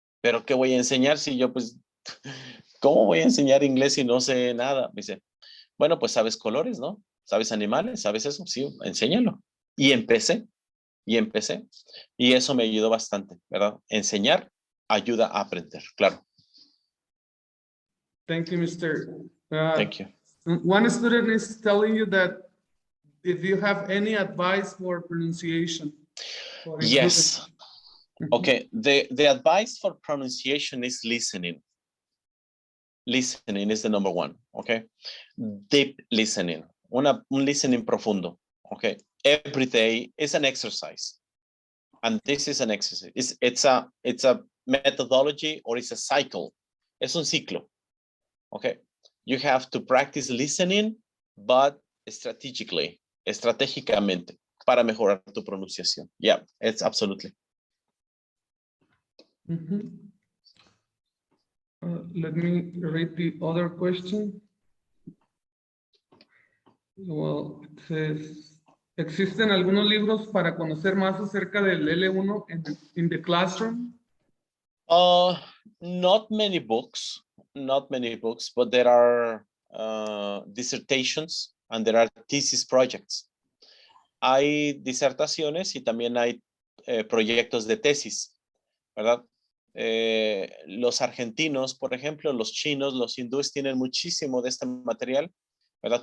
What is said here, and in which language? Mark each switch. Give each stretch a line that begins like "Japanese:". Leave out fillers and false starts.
Spanish: pero ¿qué voy a enseñar si yo pues, ¿cómo voy a enseñar inglés si no sé nada? Me dice, bueno, pues sabes colores, ¿no? ¿Sabes animales? ¿Sabes eso? Sí, enséñalo. Y empecé. Y eso me ayudó bastante, ¿verdad? Enseñar ayuda a aprender, claro.
English: Thank you, Mr. Thank you. One student is telling you that if you have any advice for pronunciation. for Yes. improving. Okay, the advice for pronunciation is listening. Listening is the number one, okay? Deep listening,
Spanish: un listening profundo,
English: okay? Every day is an exercise. And this is an exercise. It's a methodology or it's a cycle.
Spanish: Es un ciclo, okay?
English: You have to practice listening, but
Spanish: estratégicamente, para mejorar tu pronunciación.
English: Yeah, it's absolutely. Let me read the other question. Well, it says,
Spanish: ¿existen algunos libros para conocer más acerca del L1
English: in the classroom? Not many books, but there are dissertations and there are thesis projects.
Spanish: Hay disertaciones y también hay proyectos de tesis, ¿verdad? Los argentinos, por ejemplo, los chinos, los hindúes tienen muchísimo de este material, ¿verdad?